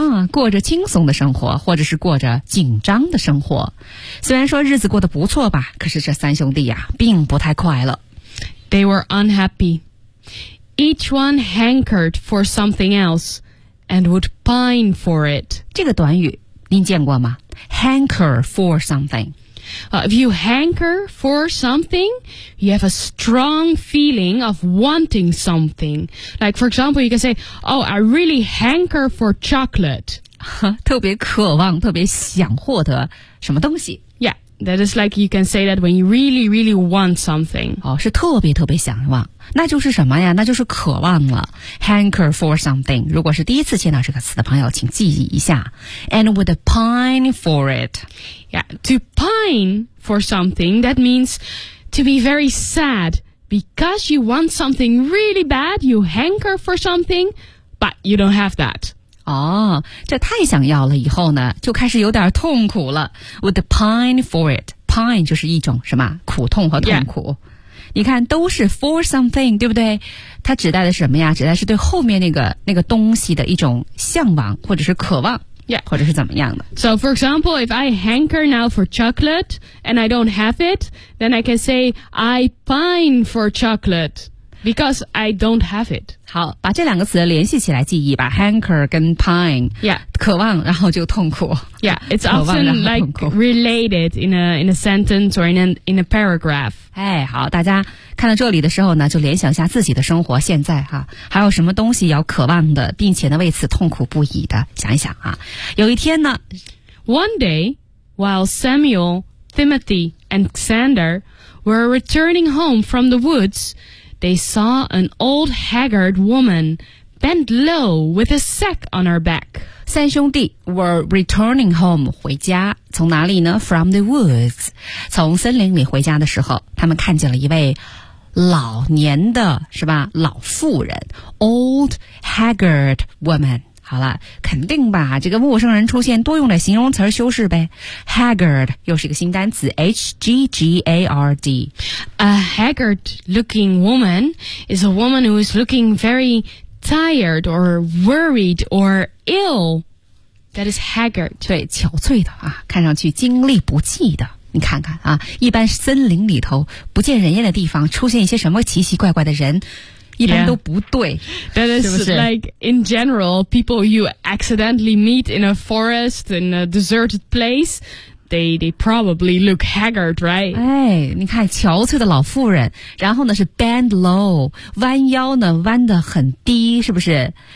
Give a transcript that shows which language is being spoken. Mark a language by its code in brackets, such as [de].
[zh] 啊，过着轻松的生活，或者是过着紧张的生活。虽然说日子过得不错吧，可是这三兄弟啊，并不太快乐。 [en] They were unhappy. Each one hankered for something else and would pine for it. [zh] 这个短语您见过吗 ? [en] Hanker for something.、 If you hanker for something, you have a strong feeling of wanting something. Like, for example, you can say, oh, I really hanker for chocolate. [zh] 特别渴望特别想获得什么东西。 [en] Yeah. That is like you can say that when you really, really want something. [zh] 哦，是特别特别想望，那就是什么呀？那就是渴望了。 [en] Hanker for something. [zh] 如果是第一次见到这个词的朋友，请记忆一下。 [en] And would pine for it. Yeah, to pine for something, that means to be very sad. Because you want something really bad, you hanker for something, but you don't have that. [zh] 哦，这太想要了，以后呢就开始有点痛苦了。 [en] Would pine for it. [zh] Pine 就是一种什么苦痛和痛苦、 [en] yeah. [zh] 你看都是 for something 对不对，它指代的是什么呀，指代是对后面那个东西的一种向往或者是渴望、 [en] yeah. [zh] 或者是怎么样的。 [en] So for example, if I hanker now for chocolate and I don't have it, then I can say I pine for chocolateBecause I don't have it. [zh] 好，把这两个词联系起来记忆吧。 Hanker 跟 pine. [en] Yeah. [zh] 渴望然后就痛苦。 [en] Yeah. It's often like related in a sentence or in a paragraph. [zh] 哎，好，大家看到这里的时候呢，就联想一下自己的生活现在哈、啊，还有什么东西要渴望的，并且呢为此痛苦不已的，想一想啊。有一天呢 [en] ，One day, while Samuel, Timothy, and Xander were returning home from the woods. They saw an old haggard woman bent low with a sack on her back. 三兄弟 were returning home, [zh] 回家。从哪里呢 [en] ?From the woods. [zh] 从森林里回家的时候，他们看见了一位老年的，是吧？老妇人。 [en] Old haggard woman. [zh] 好了，肯定吧，这个陌生人出现，多用点形容词修饰呗。 Haggard, 又是一个新单词 ,H-G-G-A-R-D. [en] A haggard-looking woman is a woman who is looking very tired or worried or ill. That is haggard. [zh] 对，憔悴的啊，看上去精力不济的。你看看啊，一般森林里头不见人烟的地方，出现一些什么奇奇怪怪的人，一般都不对。 [en] Yeah. That is [zh] 是不是 [en] like in general, people you accidentally meet in a forest in a deserted place, they probably look haggard, right? [zh] 哎，你看憔悴的老妇人，然后呢是 bend low, 弯腰呢弯得很低，是不是？